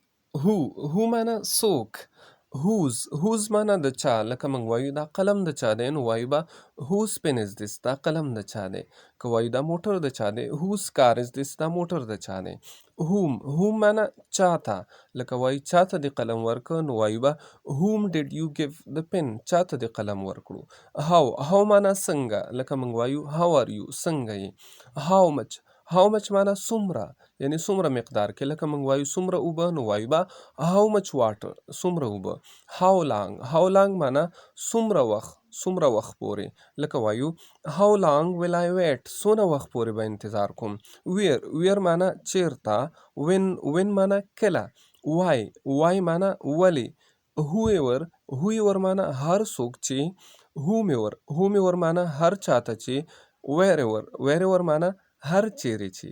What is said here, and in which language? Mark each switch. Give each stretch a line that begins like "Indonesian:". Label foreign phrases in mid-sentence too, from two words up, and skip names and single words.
Pashto: هو معنا څوک. whose معنا د چا، لکه موږ وایو دا قلم د چا دی، نو وایو به
English: whose pen is this،
Pashto: دا قلم د چا دی. که وایو دا موټر د چا دی،
English: whose car is this،
Pashto: دا موټر د چا دی. whom معنا چا ته، لکه وایو چا ته دې قلم ورکړ، نو وایو به
English: whom did you give the pen،
Pashto: چا ته دې قلم ورکړو. how معنا څنګه، لکه موږ وایو
English: how are you،
Pashto: څنګه یې.
English: how much
Pashto: معنا څومره، یعنی څومره مقدار کې، لکه موږ وایو څومره اوبه، نو وایو به
English: how much water،
Pashto: څومره اوبه.
English: how long
Pashto: معنا څومره وخت پورې، لکه وایو
English: how long will I wait،
Pashto: څونه وخت پورې به انتظار کوم. where معنا چیرته. when معنا کله. why معنا ولې. whoever معنا هر څوک چې. whomever معنا هر چاته چې. wherever معنا هر چیرې چې.